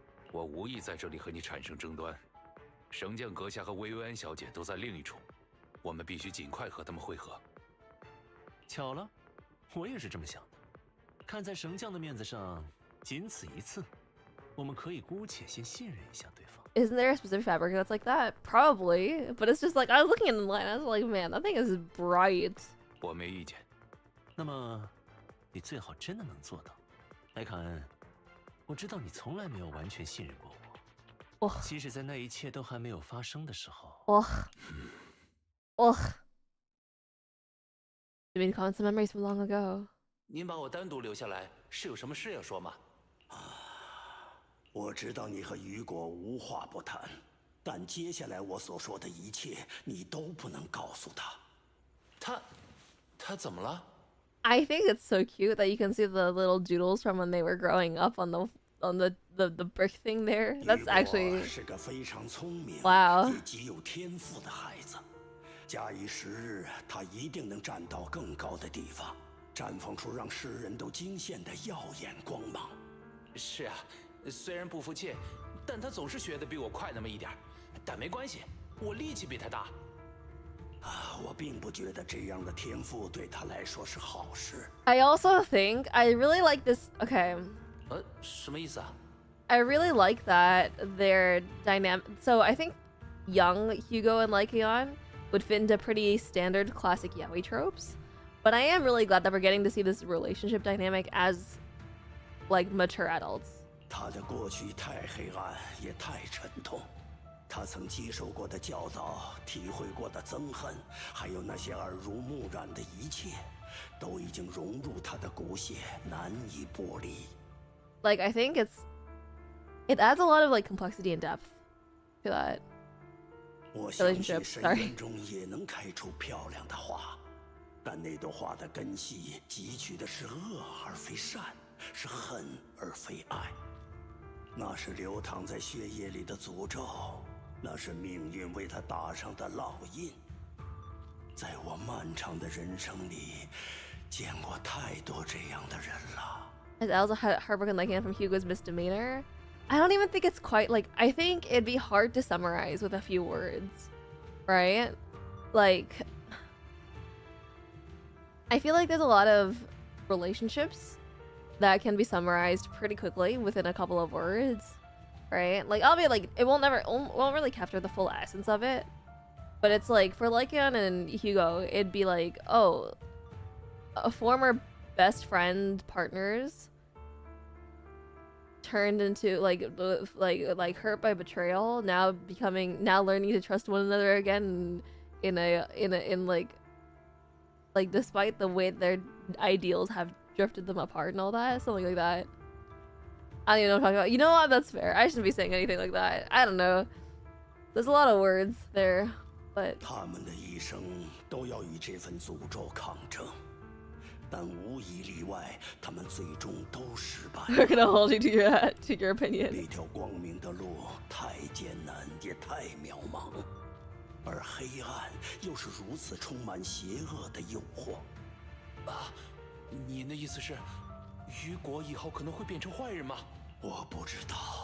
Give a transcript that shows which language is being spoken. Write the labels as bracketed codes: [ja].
[zh] 我无意在这里和你产生争端。绳降阁下和薇薇安小姐都在另一处，我们必须尽快和他们会合。巧了，我也是这么想的。看在绳降的面子上，仅此一次，我们可以姑且先信任一下对方。 [en] Isn't there a specific fabric that's like that? Probably, but it's just like I was looking at the line, I was like, man, that thing is bright. [zh] 我没意见。那么，你最好真的能做到。莱卡恩，我知道你从来没有完全信任过我。即使在那一切都还没有发生的时候。 [en] You mean comments and memories from long ago? [zh] 您把我单独留下来，是有什么事要说吗？我知道你和雨果无话不谈，但接下来我所说的一切，你都不能告诉他。他怎么了？ [en] I think it's so cute that you can see the little doodles from when they were growing up on the brick thing there. That's actually [zh] 是个非常聪明 [en] wow. [zh] 也极有天赋的孩子，假以时日，他一定能站到更高的地方，绽放出让世人都惊羡的耀眼光芒。是啊。虽然不服气，但他总是学得比我快那么一点儿。但没关系，我力气比他大。我并不觉得这样的天赋对他来说是好事。 [en] I also think I really like this. Okay. [zh] 什么意思啊 [en] I really like that their dynamic. So I think young Hugo and Lycaon would fit into pretty standard classic yaoi tropes, but I am really glad that we're getting to see this relationship dynamic as like mature adults. [zh] 他的过去太黑暗，也太沉痛。他曾接受过的教导，体会过的憎恨，还有那些耳濡目染的一切，都已经融入他的骨血，难以剥离。 [en] Like I think it adds a lot of like complexity and depth to that. relationship. Sorry. [zh] 也能开出漂亮的花，但那朵花的根系汲取的是恶而非善，是恨而非爱。那是流淌在血液里的诅咒，那是命运为他打上的烙印。在我漫长的人生里，见过太多这样的人了。 [en] Is Elsa heartbroken liking it from Hugo's misdemeanor? I don't even think it's quite like. I think it'd be hard to summarize with a few words, right? Like, I feel like there's a lot of relationships that can be summarized pretty quickly within a couple of words, right? Like, I'll be like, it won't really capture the full essence of it, but it's like for Lycaon and Hugo, it'd be like, oh, a former best friend partners turned into like hurt by betrayal, now learning to trust one another again in like despite the way their ideals have drifted them apart and all that, something like that. I don't even know what I'm talking about. You know what? That's fair. I shouldn't be saying anything like that. I don't know. There's a lot of words there, but [zh] 他们的一生都要与这份诅咒抗争，但无一例外，他们最终都失败。 [en] We're gonna hold you to your opinion. [zh] 那条光明的路太艰难，也太渺茫，而黑暗又是如此充满邪恶的诱惑。啊，你的意思是，雨果以后可能会变成坏人吗？我不知道。